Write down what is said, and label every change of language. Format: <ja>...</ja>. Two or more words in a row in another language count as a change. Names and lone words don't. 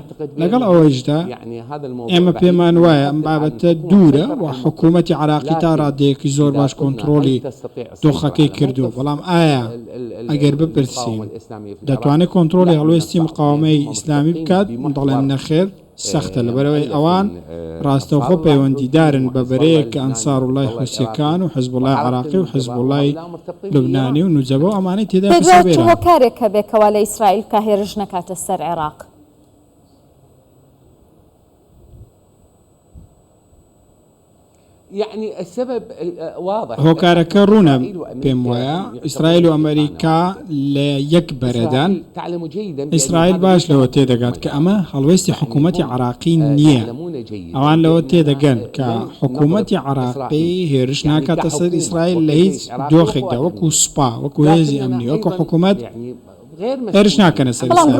<ckb>لەگەڵ ئەوەشدا ئێمە پێمان وایە ئەم بابەتە دوورە و حکوومەتی عێراقی تا ڕادەیەکی زۆر باش کۆنتترۆلی دۆخەکەی کردووە، بەڵام ئایا ئەگەر بپرسین دەتوانێت کۆنتترۆلی هەڵوێستی مقاومەی ئیسلامی بکات؟ دەڵێن نەخێر، سەختە، لەبەرەوەی ئەوان ڕاستەوخۆ پەیوەندیدارن بە بەرەیەک کە ئەنساروڵای حوسیەکان و حیزبوڵای عێراقی و حیزبوڵای لوبنانی و نوجەبە و ئەمانەی تێدا پێدوای هۆکارێک کە بێکەوە لە ئیسرائیل کە هێرش نەکاتە سەر عێراق.</ckb> <ar>يعني السبب واضح.</ar> <ckb>هۆکارەکە ڕوونە پێم وایە ئیسرائیل و ئەمریکا لە یەک بەرەدان. ئیسرائیل باش لەوە تێدەگات کە ئەمە هەڵوێستی حکوومەتی عێراقی نییە. ئەوان لەوە تێدەگەن کە حکوومەتی عێراقی هێرش ناکاتە سەر ئیسرائیل لە هیچ دۆخێکدا، وەکو سوپا، وەکو هێزی ئەمنی، وەکو حکوومەت هێرش ناکەنە سەر ئیسرائیل.</ckb>